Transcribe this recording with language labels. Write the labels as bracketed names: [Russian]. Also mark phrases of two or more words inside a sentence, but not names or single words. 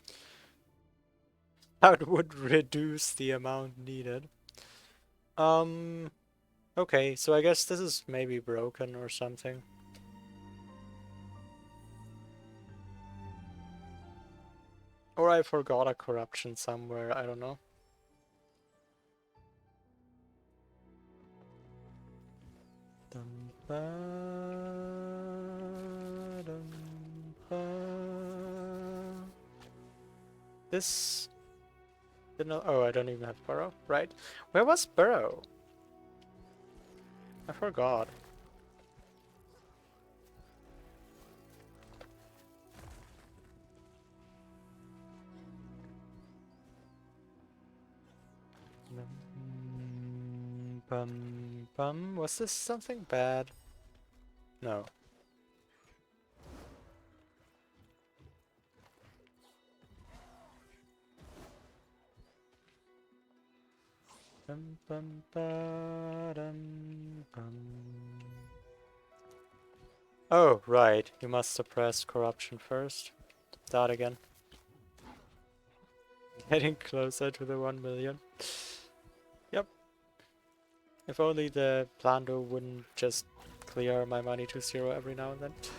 [English] That would reduce the amount needed. Okay, so I guess this is maybe broken or something. Or I forgot a corruption somewhere, I don't know. Dum, ba, dum, ba. This... Didn't, oh, I don't even have Burrow. Right. Where was Burrow? I forgot. Bum, bum. Was this something bad? No. Bum, bum, ba, dum, bum. Oh, right. You must suppress corruption first. That again. Getting closer to the 1,000,000. Yep. If only the Plando wouldn't just clear my money to 0 every now and then.